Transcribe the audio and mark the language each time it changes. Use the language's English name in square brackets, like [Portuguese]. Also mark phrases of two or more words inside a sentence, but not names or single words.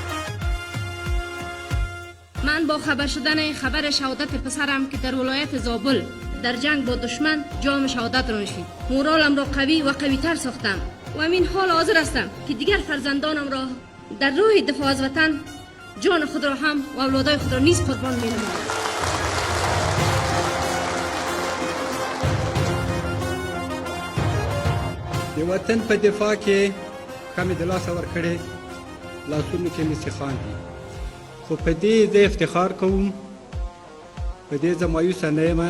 [Persian] من با خبر شدن خبر شهادت پسرم که در ولایت زابل در جنگ با دشمن جام شهادت را نوشید، مورالم را قوی و قوی‌تر ساختم و همین حال حاضر هستم که دیگر فرزندانم را در راه دفاع از وطن جان خود را هم و اولادای خود را نیز قربان می‌نمایم. [Pashto] د وطن په دفاع کې کمې د لاسه ورکړې، لاسونو کې مې سیخان دي، خو په دې زه افتخار کوم، په دې زه مایوسه نه یم.